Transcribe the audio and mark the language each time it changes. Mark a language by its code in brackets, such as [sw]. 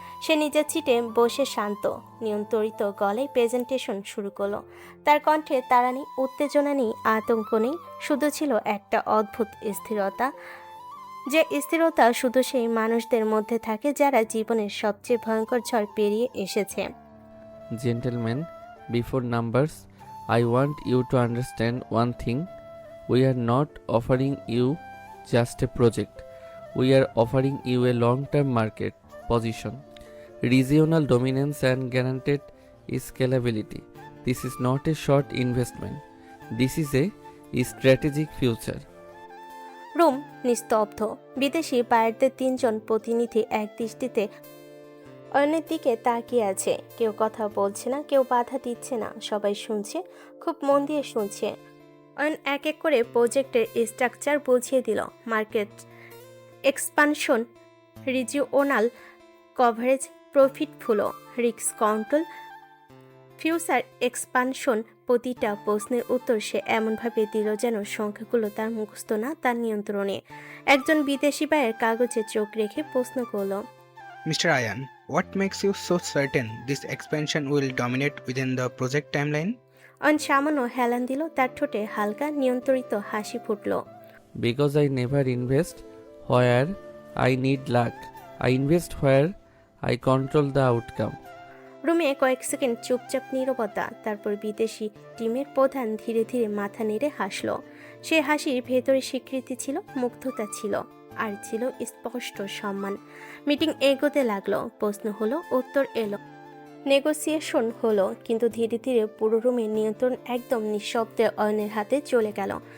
[bn] সে নিজের সিটে বসে শান্ত, নিয়ন্ত্রিত গলায় প্রেজেন্টেশন শুরু করলো। তার কণ্ঠে তাড়া নেই, উত্তেজনা নেই, আতঙ্ক নেই, শুধু ছিল একটা অদ্ভুত স্থিরতা। যে স্থিরতা শুধু সেই মানুষদের মধ্যে থাকে যারা জীবনের সবচেয়ে ভয়ঙ্কর ঝড় পেরিয়ে এসেছে। [en] Gentlemen, before numbers, I want you to understand one thing. We are not offering you just a project. We are offering you a long-term market position, regional dominance and guaranteed scalability. This is not a short investment. This is a strategic future. [bn] Room নিস্তব্ধ। বিদেশি বায়ারদের 3 জন প্রতিনিধি এক দৃষ্টিতে অন্যের দিকে তাকিয়ে আছে। কেউ কথা বলছে না, কেউ বাধা দিচ্ছে না, সবাই শুনছে, খুব মন দিয়ে শুনছে। অয়ন এক এক করে প্রজেক্টের স্ট্রাকচার বুঝিয়ে দিল। Market expansion, regional coverage, profit flow, risk control, future expansion. প্রতিটা প্রশ্নের উত্তর সে এমনভাবে দিল যেন সংখ্যাগুলো তার মুখস্থ না, তার নিয়ন্ত্রণে। একজন বিদেশি বায়ের কাগজে চোখ রেখে প্রশ্ন করল, [en] Mr. Ayan, what makes you so certain this expansion will dominate within the project timeline? [bn] Ayan সামান্য হেলান দিল, তার ঠোঁটে হালকা নিয়ন্ত্রিত হাসি ফুটল। [en] Because I never invest where I need luck. I invest where I control the outcome. [bn] রুমে কয়েক সেকেন্ড চুপচাপ নীরবতা। তারপর বিদেশি টিমের প্রধান ধীরে ধীরে মাথা নেড়ে হাসল। সে হাসির ভেতরে স্বীকৃতি ছিল, মুগ্ধতা ছিল, আর ছিল স্পষ্ট সম্মান। মিটিং এগোতে লাগলো। প্রশ্ন হলো, উত্তর এলো, নেগোসিয়েশন হলো, কিন্তু ধীরে ধীরে পুরো রুমের নিয়ন্ত্রণ একদম নিঃশব্দে অয়নের হাতে চলে গেল।